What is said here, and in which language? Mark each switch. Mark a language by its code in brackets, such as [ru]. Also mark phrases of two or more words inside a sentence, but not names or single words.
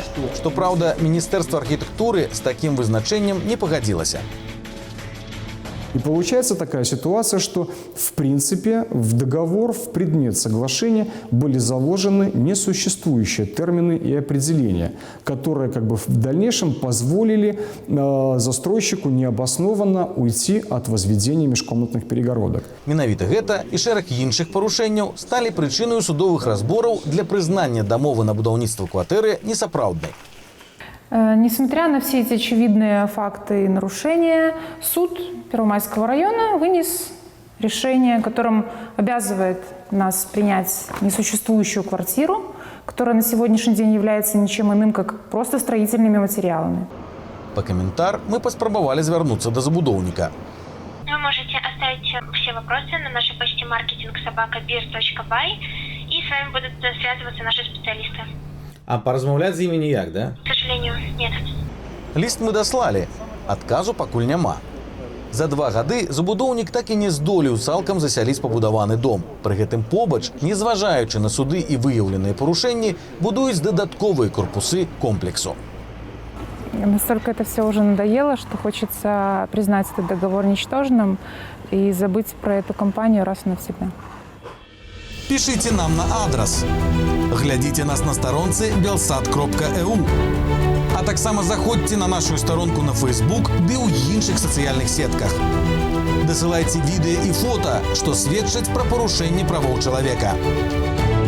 [be] Што праўда, Міністэрства архітэктуры з такім вызначэннем не пагадзілася. [ru] И получается такая ситуация, что в принципе в договор, в предмет соглашения были заложены несуществующие термины и определения, которые как бы в дальнейшем позволили застройщику необоснованно уйти от возведения межкомнатных перегородок. [be] Менавіта гэта і шэраг іншых парушэнняў сталі прычынай судовых разбораў для прызнання дамовы на будаўніцтва кватэры несапраўднай. [ru] Несмотря на все эти очевидные факты и нарушения, суд Первомайского района вынес решение, которым обязывает нас принять несуществующую квартиру, которая на сегодняшний день является ничем иным, как просто строительными материалами. [be] По комментар мы паспрабавалі звярнуцца да забудоўніка. [ru] Вы можете оставить все вопросы на нашей почте marketing@birz.by, и с вами будут связываться наши специалисты. [be] А паразмаўляць з імі ніяк, да? [ru] К сожалению, нет. [be] Ліст мы даслалі, адказу пакуль няма. За 2 гады забудоўнік так і не здолеў цалкам засяліць пабудаваны дом. Пры гэтым побач, незважаючы на суды і выяўленыя парушэнні, будуюць дадатковыя корпусы комплексу. [ru] Настолько это все уже надоело, что хочется признать этот договор ничтожным и забыть про эту компанию раз и навсегда. [be] Пішыце нам на адрес. Глядзіце нас на старонцы belsat.eu. А таксама заходзьце на нашу старонку на Facebook ды ў іншых сацыяльных сетках. Дасылайце відэа і фота, што сведчаць пра парушэнне правоў чалавека.